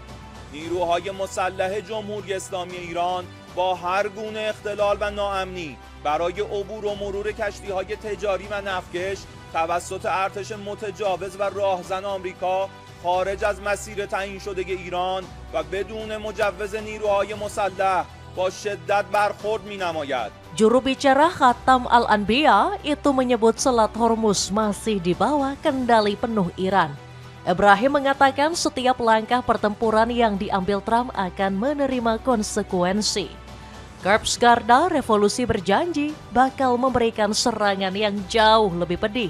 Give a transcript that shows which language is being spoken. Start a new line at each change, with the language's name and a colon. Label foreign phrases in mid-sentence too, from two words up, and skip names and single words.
Persian: نیروهای مسلح جمهوری اسلامی ایران با هر گونه اختلال و ناامنی برای عبور و مرور کشتی‌های تجاری و نفتکش توسط ارتش متجاوز و راهزن آمریکا خارج از مسیر تعیین شده ایران و بدون مجوز نیروهای مسلح با شدت برخورد می‌نماید.
Indonesian: Juru bicara Khatam Al-Anbiya itu menyebut Selat Hormuz masih di bawah kendali penuh Iran. Ebrahim mengatakan setiap langkah pertempuran yang diambil Trump akan menerima konsekuensi. Korps Garda Revolusi berjanji bakal memberikan serangan yang jauh lebih pedih.